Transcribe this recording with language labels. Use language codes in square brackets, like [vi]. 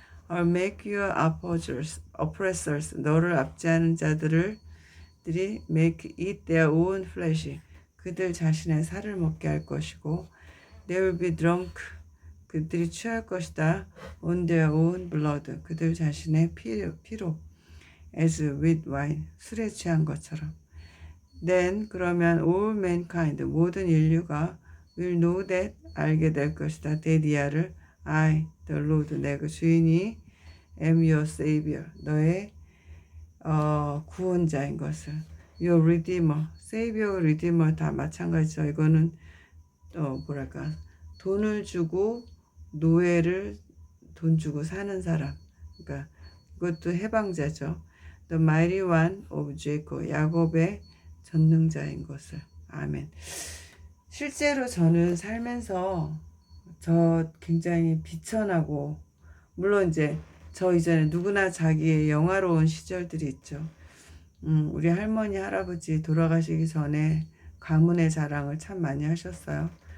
[en] I'll make your oppressors, [ko] 너를 압제하는 자들을 [en] 들이 make eat their own flesh. [ko] 그들 자신의 살을 먹게 할 것이고 [en] they will be drunk. [ko] 그들이 취할 것이다. [en] on their own blood. [ko] 그들 자신의 피로 [en] as with wine. [ko] 술에 취한 것처럼. [en] Then [ko] 그러면 [en] all mankind [ko] 모든 인류가 [en] will know that [ko] 알게 될 것이다. [en] that [ko] 이하를 [en] I the Lord [ko] 내가 주인이 [en] am your savior [ko] 너의 구원자인 것을 [en] your redeemer savior redeemer [ko] 다 마찬가지죠. 이거는 뭐랄까 돈을 주고 노예를 돈 주고 사는 사람 그러니까 이것도 해방자죠. [en] The mighty one of Jacob [ko] 야곱의 전능자인 것을 아멘. 실제로 저는 살면서 저 굉장히 비천하고 물론 이제 저 이전에 누구나 자기의 영화로운 시절들이 있죠. 우리 할머니 할아버지 돌아가시기 전에 가문의 자랑을 참 많이 하셨어요.